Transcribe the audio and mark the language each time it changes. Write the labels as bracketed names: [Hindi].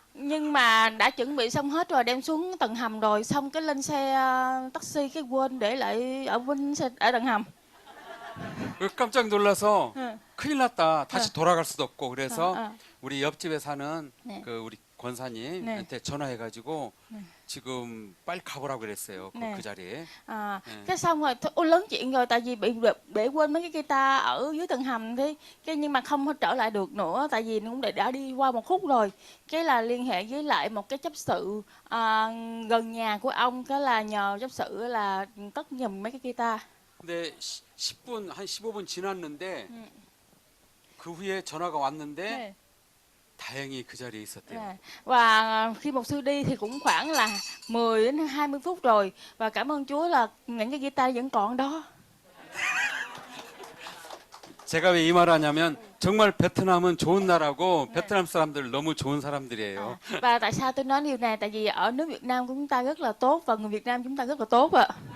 [Vietnamese] nhưng mà đã chuẩn bị xong hết rồi, đem xuống tầng hầm rồi, xong cái lên xe taxi cái quên để lại ở bên xe ở tầng hầm. [Korean] 깜짝 놀라서 응. 큰일 났다. 다시 어. 돌아갈 수도 없고 그래서 어. 우리 옆집에 사는 네. 그 우리 권사님한테 전화해가지고 지금 빨리 가보라고 그랬어요. 네. 그 자리에. [Vietnamese] Cái xong rồi ôi lớn chuyện rồi, tại vì bị để quên mấy cái guitar ở dưới tầng hầm thế, cái nhưng mà không trở lại được nữa, tại vì nó cũng đã đi qua một khúc rồi, cái là liên hệ với lại một cái chấp sự gần nhà của ông, cái là nhờ chấp sự là cất giùm mấy cái guitar. [Korean] 근데 10분 한 15분 지났는데 그 후에 전화가 왔는데 네. 다행히 그 자리에 있었대요. 네. [Vietnamese] Và khi mục sư đi thì cũng khoảng là 10 đến 20 phút rồi, và cảm ơn Chúa là những cái guitar vẫn còn đó. [Korean] 제가 왜 이 말을 하냐면 정말 베트남은 좋은 나라고 베트남 사람들 너무 좋은 사람들이에요. [Vietnamese] Và tại sao tôi nói điều này? Tại vì ở nước Việt Nam của chúng ta rất là tốt, và người Việt Nam chúng ta rất là tốt ạ.